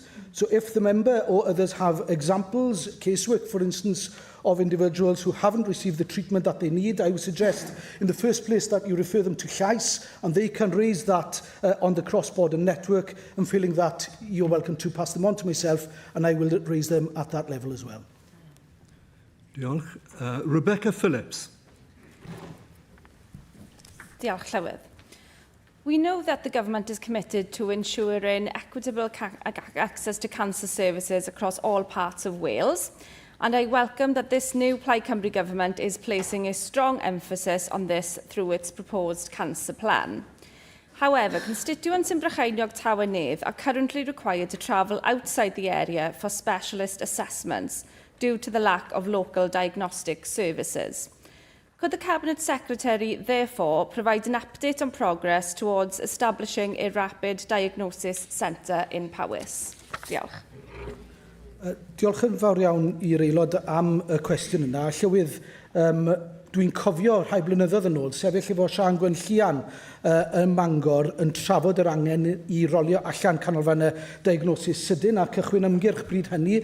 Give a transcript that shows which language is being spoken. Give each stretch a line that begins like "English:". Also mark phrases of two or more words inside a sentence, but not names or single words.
English: So if the member or others have examples, casework for instance, of individuals who haven't received the treatment that they need, I would suggest in the first place that you refer them to Llais and they can raise that on the cross-border network, and feeling that you're welcome to pass them on to myself and I will raise them at that level as well.
Welsh: Diolch. Rebecca Phillips. Diolch, Llywydd.
English: We know that the government is committed to ensuring equitable access to cancer services across all parts of Wales, and I welcome that this new Plaid Cymru government is placing a strong emphasis on this through its proposed cancer plan. However, constituents in Brycheiniog Tywynedd are currently required to travel outside the area for specialist assessments due to the lack of local diagnostic services. Could the Cabinet Secretary therefore provide an update on progress towards establishing a rapid diagnosis centre in Powys?
Welsh: Diolch. Diolch yn fawr iawn i'r aelod am y cwestiwn yna. Llywydd, dwi'n cofio rhai blynyddoedd yn ôl sefyll efo Siân Gwenllian yn Mangor yn trafod yr angen i rolio allan canolfannau diagnosis sydyn a cychwyn ymgyrch bryd hynny.